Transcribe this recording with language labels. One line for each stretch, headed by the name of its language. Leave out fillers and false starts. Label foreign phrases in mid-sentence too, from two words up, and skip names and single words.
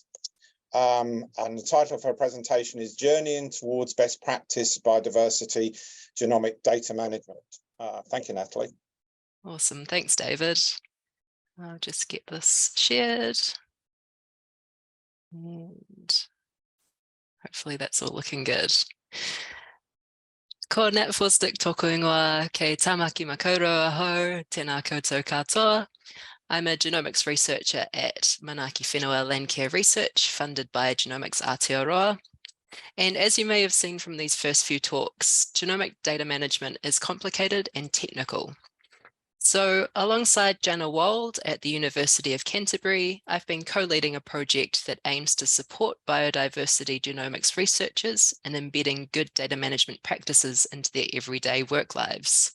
English: And the title of her presentation is Journeying Towards Best Practice Biodiversity Genomic Data Management. Thank you, Natalie. Awesome. Thanks, David. I'll just get this shared. And hopefully that's all looking good.
Māori: Ko Nat Forsdick tōku ingoa kei tamaki makaurau aho, tēnā koutou katoa.
English: I'm a genomics researcher at Manaaki Whenua Landcare Research, funded by Genomics Aotearoa. And as you may have seen from these first few talks, genomic data management is complicated and technical. So alongside Jana Wald at the University of Canterbury, I've been co-leading a project that aims to support biodiversity genomics researchers in embedding good data management practices into their everyday work lives.